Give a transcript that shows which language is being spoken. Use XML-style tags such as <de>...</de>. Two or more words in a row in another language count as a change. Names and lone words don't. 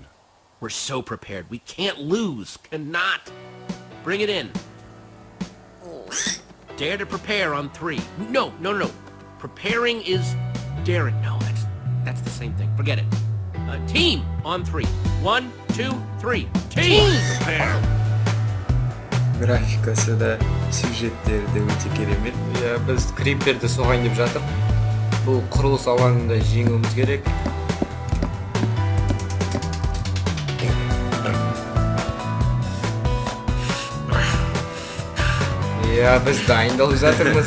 <en>We're so prepared. We can't lose. Cannot. Bring it in. Dare to prepare on 3. No. Preparing is daring. No, that's the same thing. Forget it. Team on 3. 1, 2, 3. Team! Prepare.</en> <kk>Графикасы да, сюжеттері де өте керемет. Біз криперді соғайын деп жатыр. Бұл құрылыс алаңында жеңуіміз керек. Біз дайындалып жатырмыз.</kk>